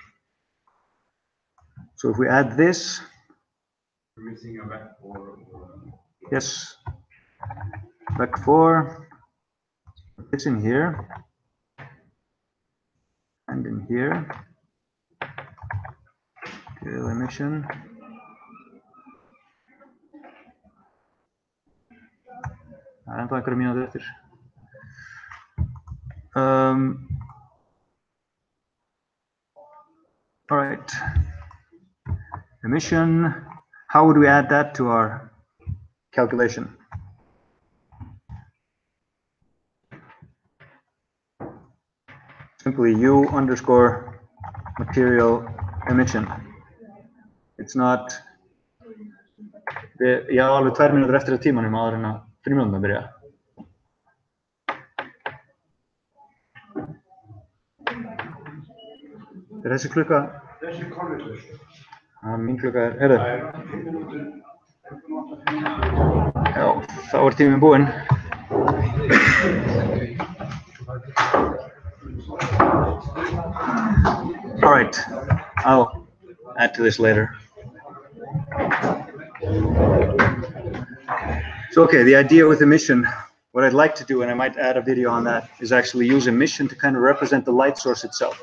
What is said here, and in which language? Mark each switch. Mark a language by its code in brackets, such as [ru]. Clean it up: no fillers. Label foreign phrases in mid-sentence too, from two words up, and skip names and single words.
[en] So if we add this, We're missing a vec or yes, vec4, put this in here and in here. Material emission. [is] Ennþá einhverja mínútur eftir. [en] All right. Emission. How would we add that to our calculation? Simply U underscore material emission. It's not. [is] Ég á alveg 2 mínútur eftir að tímanum áður en að 3 mínúturnar byrja. Þessi klukka? Þessi korriður. Mín klukka heyrðu. Já, þá tíminn búinn. [en] All right, I'll add to this later. So, okay, the idea with emission, what I'd like to do, and I might add a video on that, is actually use emission to kind of represent the light source itself.